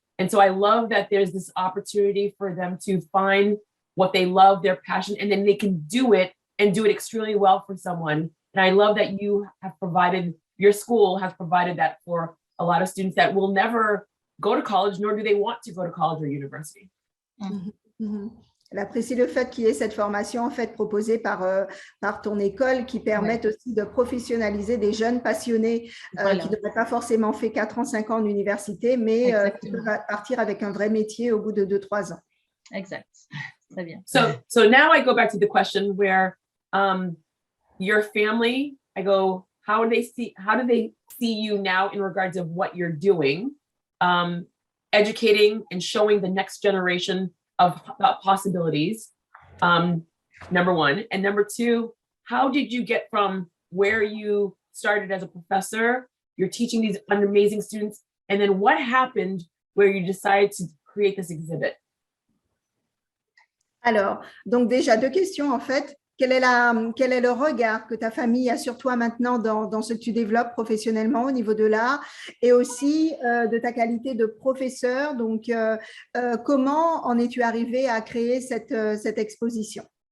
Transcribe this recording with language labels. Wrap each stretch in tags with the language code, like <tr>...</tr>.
<en>And so I love that there's this opportunity for them to find what they love, their passion, and then they can do it and do it extremely well for someone. And I love that your school has provided that for a lot of students that will never go to college, nor do they want to go to college or university.</en> <fr>Elle apprécie le fait qu'il y ait cette formation en fait proposée par ton école qui permettent aussi de professionnaliser des jeunes passionnés qui n'auraient pas forcément fait 4 ans, 5 ans d'université, mais qui peuvent partir avec un vrai métier au bout de 2-3 ans. Exact. Très bien.</fr> <en>So now I go back to the question where your family, I go, how do they see you now in regards of what you're doing? Educating and showing the next generation of possibilities, number one. And number two, how did you get from where you started as a professor, you're teaching these amazing students, and then what happened where you decided to create this exhibit?</en> <fr>Alors, donc déjà 2 questions en fait. Quel est le regard que ta famille a sur toi maintenant dans ce que tu développes professionnellement au niveau de l'art et aussi de ta qualité de professeur? Donc, comment en es-tu arrivé à créer cette exposition?</fr>